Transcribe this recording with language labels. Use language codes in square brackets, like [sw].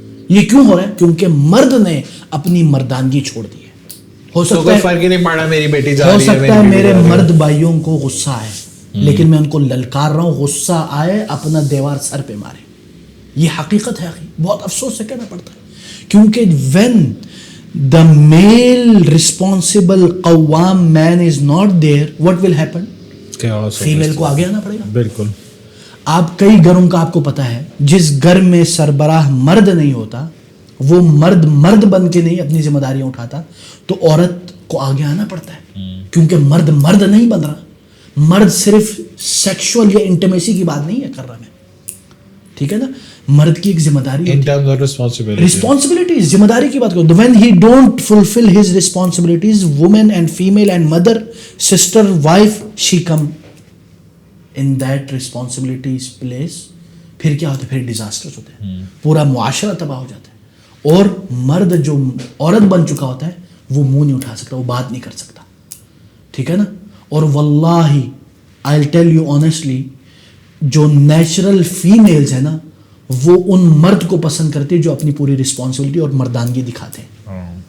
[ur] یہ کیوں ہو رہا ہے؟ کیونکہ مرد نے اپنی مردانگی چھوڑ دی ہے. ہو سکتا ہے فرق نہیں پڑا, میری بیٹی جا رہی ہے, ہو سکتا ہے میرے مرد بھائیوں کو غصہ آئے, لیکن میں ان کو للکار رہا ہوں, غصہ آئے اپنا دیوار سر پہ مارے. یہ حقیقت ہے اخی, بہت افسوس سے کہنا پڑتا ہے. کیونکہ [en] when the male responsible قوام man is not there, what will happen? [ur] Female کو آگے آنا پڑے گا. بالکل. آپ کئی گھروں کا آپ کو پتا ہے, جس گھر میں سربراہ مرد نہیں ہوتا, وہ مرد بن کے نہیں اپنی ذمہ داریاں اٹھاتا, تو عورت کو آگے آنا پڑتا ہے. کیونکہ مرد نہیں بن رہا. مرد صرف سیکشول یا انٹیمیسی کی بات نہیں ہے کر رہا میں, ٹھیک ہے نا. مرد کی ایک ذمہ داری ہے, رسپانسبلٹی, ذمہ داری کی بات کرو. [en] when he don't fulfill his responsibilities, woman and female and mother, sister, wife, she come in that responsibilities place. [ur] پھر کیا ہوتا ہے, پھر ڈیزاسٹرز ہوتے ہیں, پورا معاشرہ تباہ ہو جاتا ہے. اور مرد جو عورت بن چکا ہوتا ہے وہ منہ نہیں اٹھا سکتا, وہ بات نہیں کر سکتا, ٹھیک ہے نا. اور واللہ [en] I'll tell you honestly, [ur] جو نیچرل فیمیلز ہیں نا, وہ ان مرد کو پسند کرتے ہیں جو اپنی پوری رسپانسبلٹی اور مردانگی دکھاتے ہیں.